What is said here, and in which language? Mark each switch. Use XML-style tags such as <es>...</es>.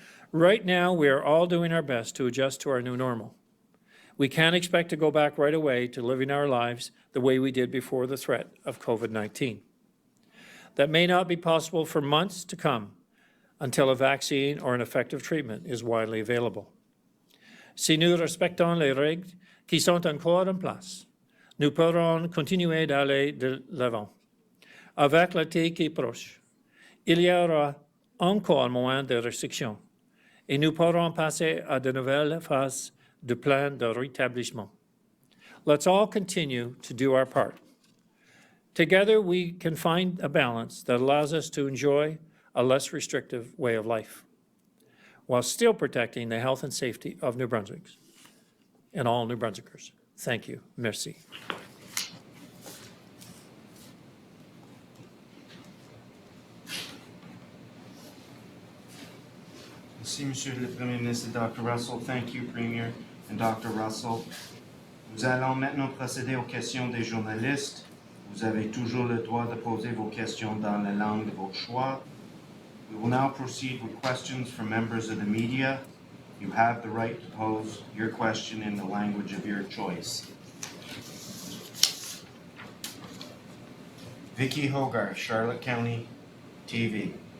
<en>Right now, we are all doing our best to adjust to our new normal. We can't expect to go back right away to living our lives the way we did before the threat of COVID-19. That may not be possible for months to come until a vaccine or an effective treatment is widely available.</en> <fr>Si nous respectons les règles qui sont encore en place, nous pourrons continuer d'aller de l'avant. Avec l'été qui est proche, il y aura encore moins de restrictions et nous pourrons passer à de nouvelles phases du plan de rétablissement.</fr> <en>Let's all continue to do our part. Together, we can find a balance that allows us to enjoy a less restrictive way of life while still protecting the health and safety of New Brunswickers and all New Brunswickers. Thank you.</en> <fr>Merci. Merci, Monsieur le Premier ministre, Dr. Russell.</fr> <en>Thank you, Premier and Dr. Russell.</en> <fr>Nous allons maintenant procéder aux questions des journalistes. Vous avez toujours le droit de poser vos questions dans la langue de votre choix.</fr> <en>We will now proceed with questions from members of the media. You have the right to pose your question in the language of your choice. Vicky Hogarth, Charlotte County TV.</en>